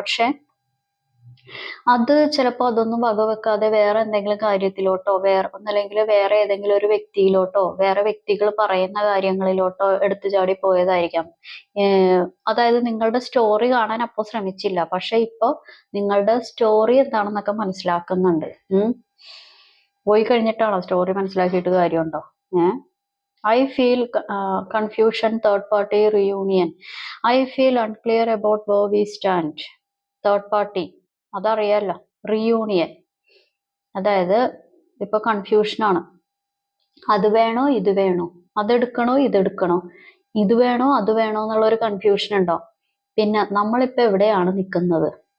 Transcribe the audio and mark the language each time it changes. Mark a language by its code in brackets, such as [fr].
[ml] പക്ഷെ അത് ചിലപ്പോൾ അതൊന്നും വകവെക്കാതെ വേറെ എന്തെങ്കിലും കാര്യത്തിലോട്ടോ, ഒന്നല്ലെങ്കിൽ വേറെ ഏതെങ്കിലും ഒരു വ്യക്തിയിലോട്ടോ, വേറെ വ്യക്തികൾ പറയുന്ന കാര്യങ്ങളിലോട്ടോ എടുത്തു ചാടി പോയതായിരിക്കാം. അതായത് നിങ്ങളുടെ സ്റ്റോറി കാണാൻ അപ്പോൾ ശ്രമിച്ചില്ല, പക്ഷെ ഇപ്പൊ നിങ്ങളുടെ സ്റ്റോറി എന്താണെന്നൊക്കെ മനസ്സിലാക്കുന്നുണ്ട്. പോയി കഴിഞ്ഞിട്ടാണോ സ്റ്റോറി മനസ്സിലാക്കിയിട്ട് കാര്യമുണ്ടോ? [en] I feel confusion, third party reunion. I feel unclear about where we stand. [ml] Third party, അതറിയാലോ, reunion. അതായത് ഇപ്പൊ കൺഫ്യൂഷനാണ്, അത് വേണോ ഇത് വേണോ, അതെടുക്കണോ ഇതെടുക്കണോ, ഇത് വേണോ അത് വേണോ എന്നുള്ള ഒരു കൺഫ്യൂഷൻ ഉണ്ടോ? പിന്നെ നമ്മളിപ്പോ എവിടെയാണ് നിൽക്കുന്നത്?